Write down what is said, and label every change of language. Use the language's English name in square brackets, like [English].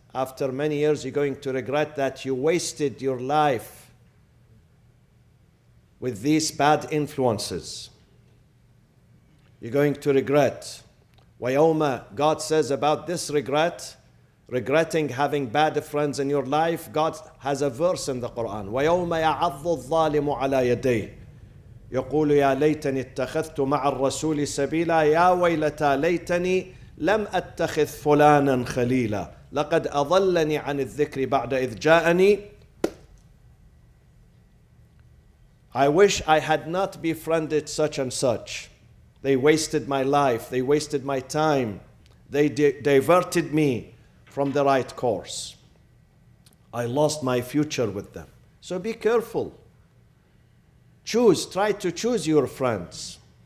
[English] After many years, you're going to regret that you wasted your life with these bad influences. You're going to regret. وَيَوْمَ, God says about this regretting having bad friends in your life, God has a verse in the Quran. [Arabic] وَيَوْمَ يَعَضُّ الظَّالِمُ عَلَى يَدَيْهِ يقول يا ليتني اتخذت مع الرسول سبيلا يا ويلتى ليتني لم أتخذ فلانا خليلا لقد أضلني عن الذكر بعد إذ جاءني. [English] I wish I had not befriended such and such. They wasted my life. They wasted my time. They diverted me from the right course. I lost my future with them. So be careful. Try to choose your friends.